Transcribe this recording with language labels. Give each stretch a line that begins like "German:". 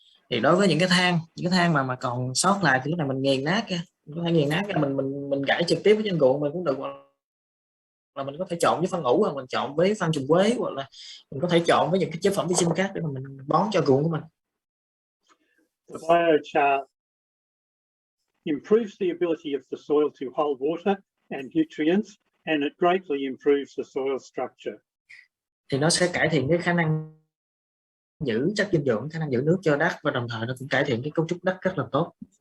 Vietnamese: Thì đối với những cái thang mà còn sót lại thì lúc này mình nghiền nát ra, mình gãi trực tiếp với trên ruộng mình cũng được, hoặc là mình có thể trộn với phân ủ, hoặc mình trộn với phân trùng quế, hoặc là mình có thể trộn với những cái chế phẩm vi sinh khác để mà mình bón cho ruộng của mình.
English: The biochar improves the ability of the soil to hold water and nutrients, and it greatly improves the soil structure.
Vietnamese: Thì nó sẽ cải thiện cái khả năng giữ chất dinh dưỡng, khả năng giữ nước cho đất, và đồng thời nó cũng cải thiện cái cấu trúc đất rất là tốt.